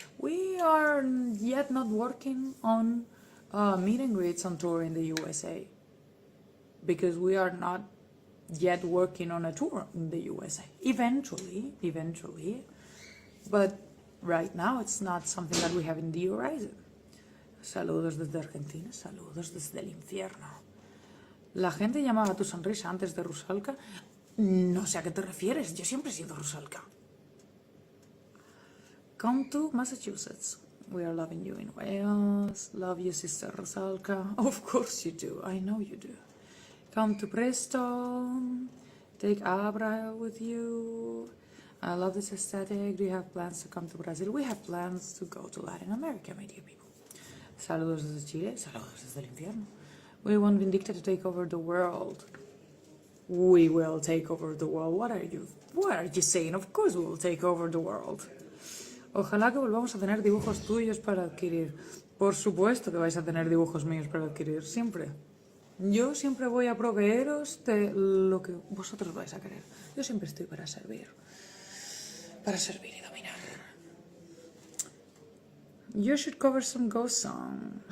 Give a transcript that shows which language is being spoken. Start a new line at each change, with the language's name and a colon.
English: We are yet not working on meet and greets on tour in the USA because we are not yet working on a tour in the USA. Eventually. But right now it's not something that we have in the horizon.
Spanish: Saludos desde Argentina, saludos desde el infierno. La gente llamaba a tu sonrisa antes de Rusalka. No sé a qué te refieres, yo siempre he sido Rusalka.
English: Come to Massachusetts. We are loving you in Wales. Love you, sister Rusalka. Of course you do, I know you do. Come to Preston. Take Abra with you. I love this aesthetic. Do you have plans to come to Brazil? We have plans to go to Latin America, my dear people.
Spanish: Saludos desde Chile. Saludos desde el infierno.
English: We want Vindicta to take over the world. We will take over the world. What are you saying? Of course we will take over the world.
Spanish: Ojalá que volvamos a tener dibujos tuyos para adquirir. Por supuesto que vais a tener dibujos míos para adquirir, siempre. Yo siempre voy a proveeros de lo que vosotros vais a querer. Yo siempre estoy para servir y dominar.
English: You should cover some ghost song.